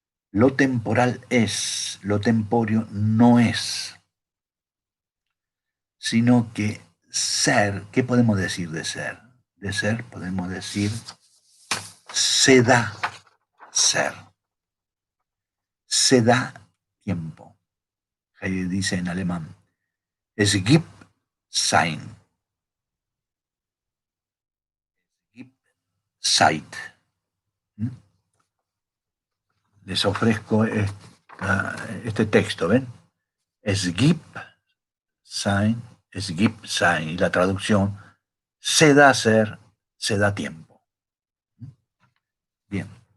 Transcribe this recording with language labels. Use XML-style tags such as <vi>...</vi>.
<es>Lo temporal es, lo temporio no es, sino que ser, ¿qué podemos decir de ser? De ser podemos decir se da ser, se da tiempo. Heidegger dice en alemán,</es> <de>es gibt sein, gibt Zeit.</de> <es>Les ofrezco este texto, ¿ven?</es> <de>Es gibt sein, es gibt sein,</de> <es>y la traducción, se da ser, se da tiempo. Bien.</es>